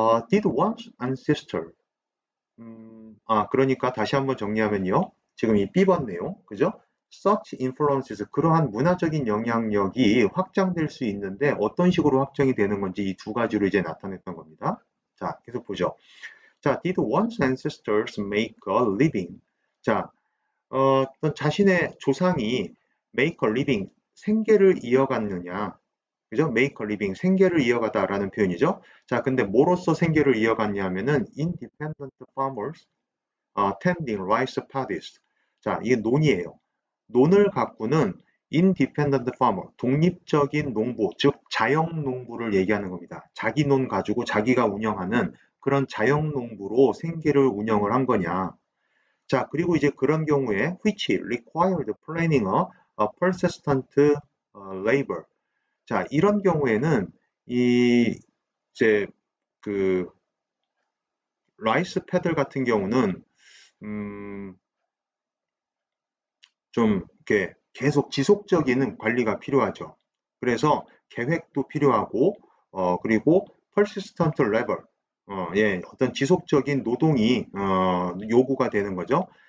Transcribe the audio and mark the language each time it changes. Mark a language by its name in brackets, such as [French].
[English] did one's ancestor [Korean] 그러니까 다시 한번 정리하면요. 지금 이 B번 내용, 그죠? [English] Such influences, [Korean] 그러한 문화적인 영향력이 확장될 수 있는데 어떤 식으로 확정이 되는 건지 이 두 가지로 이제 나타냈던 겁니다. 자, 계속 보죠. [English] 자, did one's ancestors make a living? [Korean] 자, 어떤 자신의 조상이 make a living, 생계를 이어갔느냐, 그죠? make a living, 생계를 이어가다라는 표현이죠. 자, 근데 뭐로써 생계를 이어갔냐 하면은 [English] independent farmers, tending rice paddies. [Korean] 자, 이게 논이에요. 논을 가꾸는 independent farmer, 독립적인 농부, 즉 자영 농부를 얘기하는 겁니다. 자기 논 가지고 자기가 운영하는 그런 자영 농부로 생계를 운영을 한 거냐. 자, 그리고 이제 그런 경우에 [English] which required planning a persistent labor. [Korean] 자, 이런 경우에는 이 이제 그 라이스 패들 같은 경우는 음, 좀 이렇게 계속 지속적인 관리가 필요하죠. 그래서 계획도 필요하고 그리고 persistent labor 예, 어떤 지속적인 노동이 요구가 되는 거죠.